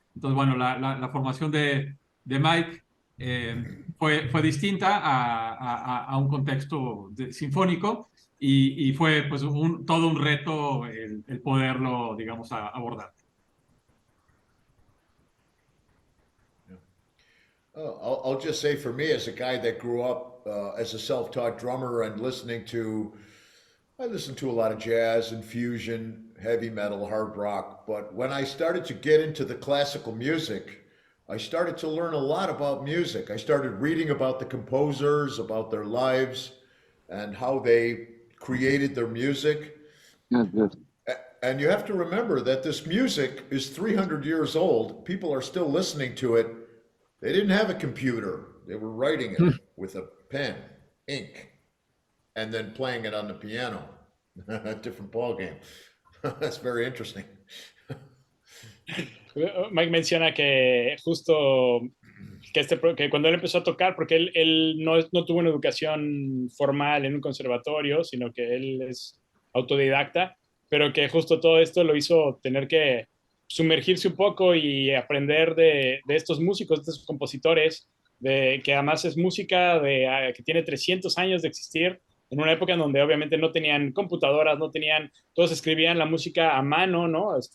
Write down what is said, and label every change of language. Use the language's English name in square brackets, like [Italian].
[Spanish] Entonces, bueno, la formación de Mike fue distinta a un contexto sinfónico y fue pues todo un reto el poderlo, digamos, abordar. [English] I'll just say for me, as a guy that grew up as a self-taught drummer and I listened to a lot of jazz and fusion, heavy metal, hard rock. But when I started to get into the classical music, I started to learn a lot about music. I started reading about the composers, about their lives, and how they created their music. Good. And you have to remember that this music is 300 years old. People are still listening to it. They didn't have a computer. They were writing it with a pen, ink, and then playing it on the piano. A different ballgame. That's very interesting. [Spanish] Mike menciona que justo que cuando él empezó a tocar, porque él no tuvo una educación formal en un conservatorio, sino que él es autodidacta, pero que justo todo esto lo hizo tener que sumergirse un poco y aprender de estos músicos, de estos compositores, que además es música que tiene 300 años de existir, en una época en donde obviamente no tenían computadoras, todos escribían la música a mano, ¿no?